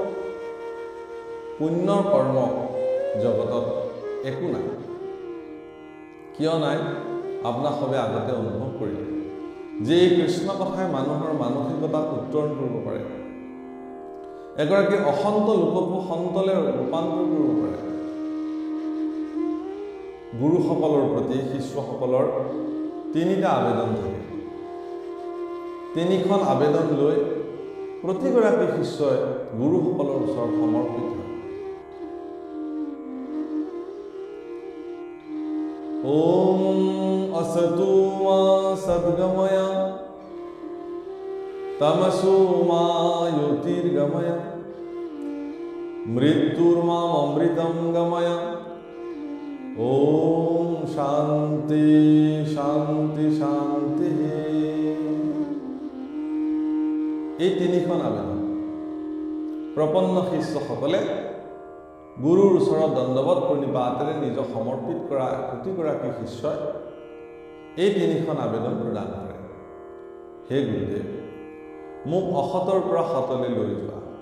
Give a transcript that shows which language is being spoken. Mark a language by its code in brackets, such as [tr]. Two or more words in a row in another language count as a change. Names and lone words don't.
[as] পুণ্যৰ কৰ্ম জগতত একো নাই কিয় নাই আপোনাক সবে আগতে অনুভৱ কৰিলে যে এই কৃষ্ণ কথাই মানুহৰ মানসিকতাক উত্তৰণ কৰিব পাৰে এগৰাকী অসন্ত লোককো সন্তলৈ ৰূপান্তৰ কৰিব পাৰে গুৰুসকলৰ প্ৰতি শিষ্যসকলৰ তিনিটা আবেদন থাকে তিনিখন আবেদন লৈ প্ৰতিগৰাকী শিষ্যই গুৰুসকলৰ ওচৰত সমৰ্পিত হয় [sa] ওম असतु मा सद्गमय तमसु मा ज्योतिर्गमय मृत्युर्माम अमृतं गमय ओम शांति शांति शांति [as] এই তিনিখন আবেদন প্ৰপন্ন শিষ্যসকলে গুৰুৰ ওচৰত দণ্ডবত প্ৰণিপাতেৰে নিজক সমৰ্পিত কৰা প্ৰতিগৰাকী শিষ্যই এই তিনিখন আবেদন প্ৰদান কৰে হে গুৰুদেৱ মোক অসতৰ পৰা সতলৈ লৈ যোৱা